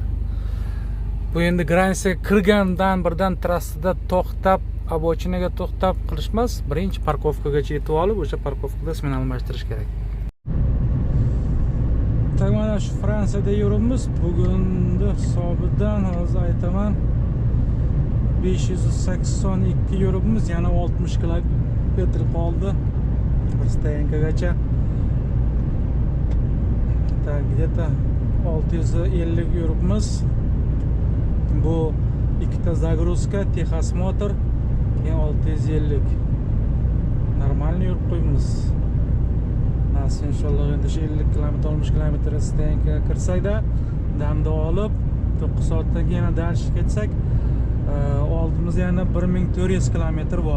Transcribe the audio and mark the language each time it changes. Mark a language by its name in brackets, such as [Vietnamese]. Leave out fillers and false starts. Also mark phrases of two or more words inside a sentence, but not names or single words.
[Uzbek] Bu endi Gransiyaga kirgandan birdan trassada to'xtab, обочинаga to'xtab qilishmas, birinchi parkovkagacha yetib olib, o'sha parkovkada smen almashtirish kerak. Tak mana shu Fransiyada yuribmiz. Bugungi hisobidan hozir aytaman 582 yuribmiz, yana 60 kilometr qoldi. Stoyankagacha. [Russian] Так, где-то 650 yuribmiz. [Uzbek] Bu ikkita загрузка, Texas Motor, keyin 650. Normalni yurib qo'yamiz. Nasib inshaalloh endi 50 km, 60 km stoyankaga kirsak-da, damda olib 9 soatdan keyin yana dальше ketsak, oldimizda yana 1400 kilometr bor.